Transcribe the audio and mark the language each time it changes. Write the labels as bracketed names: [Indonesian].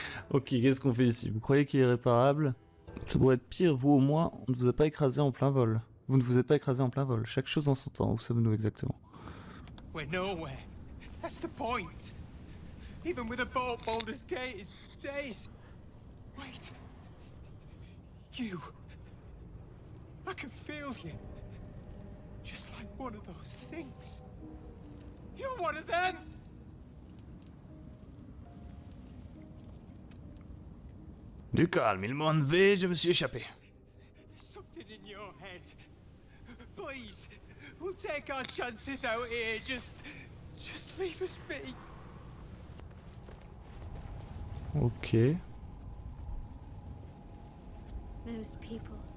[French] Ok, qu'est-ce qu'on fait ici? Vous croyez qu'il est réparable? Ça pourrait être pire, vous au moins, on ne vous a pas écrasé en plein vol. Vous ne vous êtes pas écrasé en plein vol. Chaque chose en son temps. Où sommes-nous exactement? [English] We're nowhere. That's the point. Even with a boat, Baldur's Gate is days. Wait. You. I can feel you. Just like one of those things. You're one of them! [French] Du calme, ils m'ont enlevé, je me suis échappé. [English] There's something in your head. Please, we'll take our chances out here. Just leave us be. Ok. Those people.